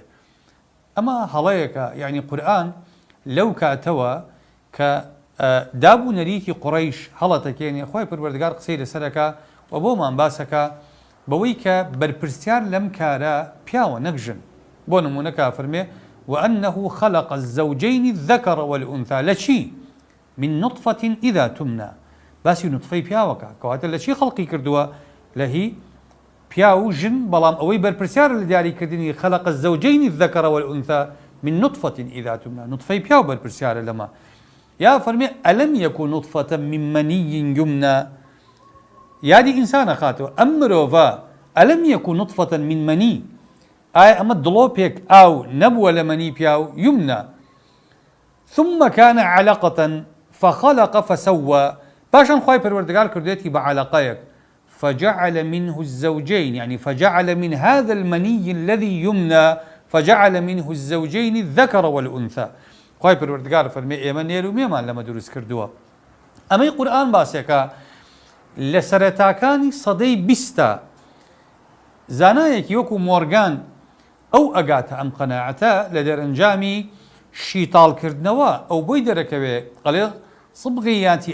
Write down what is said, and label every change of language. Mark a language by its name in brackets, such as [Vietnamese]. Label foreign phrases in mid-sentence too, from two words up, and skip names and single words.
[Central Kurdish] ئەمە هەڵەیەکە، یعنی قورئان لەو کاتەوە کە دابوو نەریتی قوڕەیش هەڵەتەکێنێ، خۆی پروەردگار قسەی لەسەرەکە و بۆمان باسەکە بەوەی کە بەرپرسیار لەم کارە پیاوە نەک ژن. بۆ نمونە کا فەرمێ [Arabic] وأنه خلق الزوجين الذكر والأنثى لشي من نطفة إذا تمنى، [Central Kurdish] باسی نطفەی پیاوەکە کەواتە لە چی خەڵقی کردووە؟ لە هی پیاو و ژن، بەڵام ئەوەی بەرپرسیار لە دیاریکردنی [Arabic] خلق الزوجين الذكر والأنثى من نطفة إذا تمنى، [Central Kurdish] نطفەی پیاو بەرپرسیارە لەمە. یا فەرمێ [Arabic] ألم يكن نطفة من مني يمنى، [Central Kurdish] یادی ئینسانە خاتەوە ئەم مرۆڤە [Arabic] ئەلم يكن نطفة من مني، [Central Kurdish] ئایا ئەمە دڵۆپێک ئاو نەبووە لە مەنی پیاو یمنە، [Arabic] ثم كان علقة فخلق فسوى، [Central Kurdish] پاشان خوای پەروەردگار کردوێتی بە عەلەقەیەک، [Arabic] فجعل منه الزوجين، يعني فجعل من هذا المني الذي يمنى فجعل منه الزوجين الذكر والأنثى. [Central Kurdish] خوای پەروەردگار فەرمێ ئێمە نێر و مێمان لەمە دروست کردووە. ئەمەی قورئان باسێکە لە سەرەتاکانی سەدەی 20 زانایەکی وەکو مۆرگان ئەو ئەگاتە ئەم قەناعەتە لە دەرەنجامی شیتاڵکردنەوە ئەو بۆی دەرەکەوێ ئەڵێ سبغیاتی